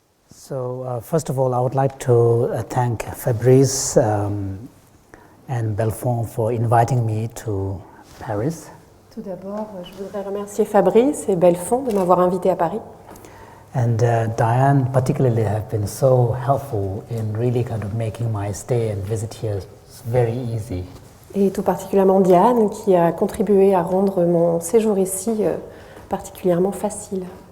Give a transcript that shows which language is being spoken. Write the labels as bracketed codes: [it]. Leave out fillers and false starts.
[en] So first of all, I would like to thank Fabrice and Belfond for inviting me to Paris. [fr] Tout d'abord, je voudrais remercier Fabrice et Belfond de m'avoir invité à Paris. [en] And Diane particularly have been so helpful in really kind of making my stay and visit here very easy. [fr] Et tout particulièrement Diane qui a contribué à rendre mon séjour ici particulièrement facile.